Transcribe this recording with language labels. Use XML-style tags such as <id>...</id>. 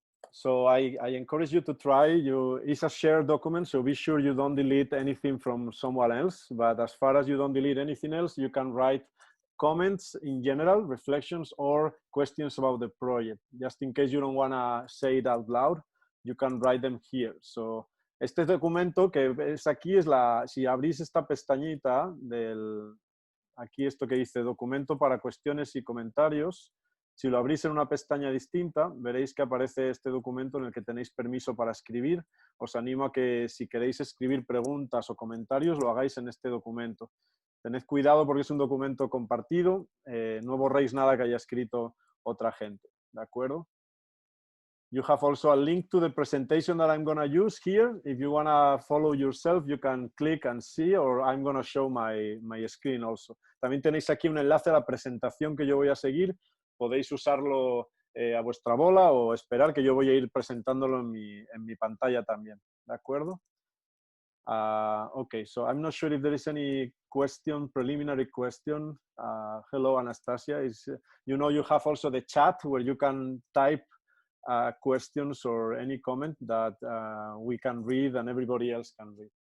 <en>So I encourage you to try. It's a shared document, so be sure you don't delete anything from someone else. But as far as you don't delete anything else, you can write comments in general, reflections, or questions about the project. Just in case you don't want to say it out loud, you can write them here.</en> <es>So este documento que ves aquí es si abrís esta pestañita aquí esto que dice documento para cuestiones y comentarios. Si lo abrís en una pestaña distinta, veréis que aparece este documento en el que tenéis permiso para escribir. Os animo a que si queréis escribir preguntas o comentarios, lo hagáis en este documento. Tened cuidado porque es un documento compartido. No borréis nada que haya escrito otra gente. ¿De acuerdo?</es> <en>You have also a link to the presentation that I'm going to use here. If you want to follow yourself, you can click and see, or I'm going to show my screen also.</en> <es>También tenéis aquí un enlace a la presentación que yo voy a seguir. Podéis usarlo a vuestra bola o esperar que yo voy a ir presentándolo en mi pantalla también. ¿De acuerdo?</es> <en>Okay, so I'm not sure if there is any question, preliminary question. Hello, Anastasia. You know, you have also the chat where you can type questions or any comment that we can read and everybody else can read.</en>